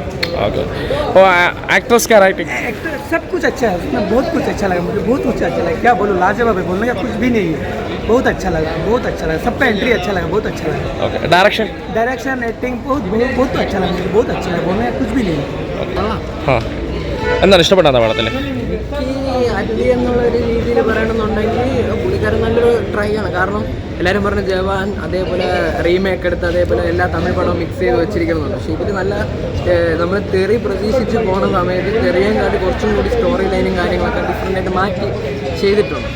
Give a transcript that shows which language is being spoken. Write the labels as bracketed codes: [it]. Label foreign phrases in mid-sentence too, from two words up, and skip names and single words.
[hi] ओके, वो एक्ट्रेस का राइटिंग एक्टर सब कुछ अच्छा है उसमें, बहुत कुछ अच्छा लगा मुझे, बहुत कुछ अच्छा लगा। क्या बोलूँ, लाजवाब है, बोलने का कुछ भी नहीं है। बहुत अच्छा लगा, बहुत अच्छा लगा। सबका एंट्री अच्छा लगा, बहुत अच्छा लगा। ओके, [en] direction acting [hi] बहुत बहुत बहुत अच्छा लगा मुझे, बहुत अच्छा लगा, बोलने का कुछ भी नहीं है। हाँ, [ml] എന്താണ് ഇഷ്ടപ്പെട്ടത് പടത്തിൽ? എനിക്ക് അല്ലി എന്നുള്ളൊരു രീതിയിൽ പറയണമെന്നുണ്ടെങ്കിൽ പുള്ളിക്കാരൻ നല്ലൊരു ട്രൈ ആണ്. കാരണം എല്ലാവരും പറഞ്ഞ ജവാൻ അതേപോലെ റീമേക്ക് എടുത്ത് അതേപോലെ എല്ലാ തമിഴ് പടവും മിക്സ് ചെയ്ത് വെച്ചിരിക്കുന്നുണ്ട്. പക്ഷേ ഇതിൽ നല്ല നമ്മൾ തെറി പ്രതീക്ഷിച്ച് പോകുന്ന സമയത്ത് തെറിയും കാട്ടി കുറച്ചും കൂടി [en] story line [ml] കാര്യങ്ങളൊക്കെ ഡിഫറെൻ്റായിട്ട് മാറ്റി ചെയ്തിട്ടുണ്ട്.